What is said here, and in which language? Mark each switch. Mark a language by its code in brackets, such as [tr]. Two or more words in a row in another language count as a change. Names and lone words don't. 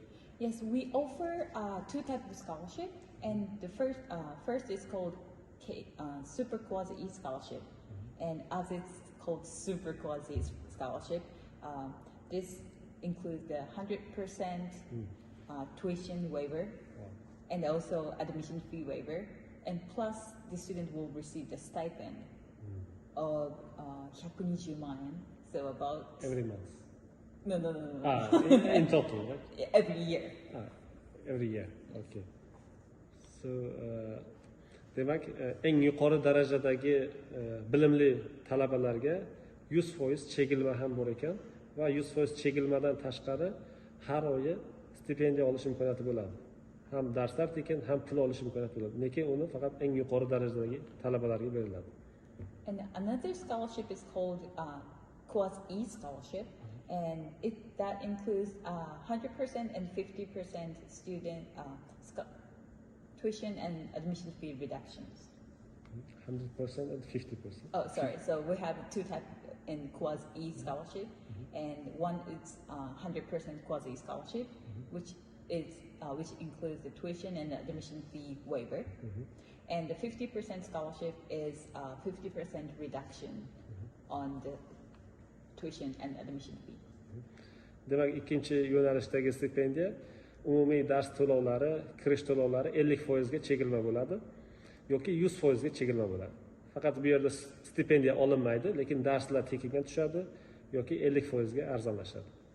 [en] Yes, we offer two types of scholarship, and the first is called Super Quasi E Scholarship, and as it's called Super Quasi Scholarship, this includes the 100% tuition waiver, and also admission fee waiver, and plus the student will receive the stipend of 120 만 yen, so about Every month? no. In total, right? Every year. Every year, okay. So, [uz] demak, eng yuqori darajadagi bilimli talabalarga 100% chegilma ham bor ekan va 100% chegilmadan tashqari har oyi stipendiya olish imkoniyati bo'ladi. Ham darslar tekin, ham pul olish imkoniyati bo'ladi. Lekin uni faqat eng yuqori darajadagi talabalarga beriladi. [en] And another scholarship is called KUAS E Scholarship, and that includes 100% and 50% student tuition and admission fee reductions. 100% and 50%. Oh, sorry. So we have two types in KUAS E Scholarship, and one is 100% KUAS E Scholarship, which includes the tuition and admission fee waiver. And the 50% scholarship is 50% reduction on the tuition and admission fee. [uz] Demak, ikkinchi yo'nalishdagi stipendiya umumiy dars to'lovlari, kirish to'lovlari 50% ga chegilma bo'ladi yoki 100% ga chegilma bo'ladi. Faqat bu yerda stipendiya olinmaydi, lekin darslar tekinga tushadi yoki 50% ga arzonlashadi.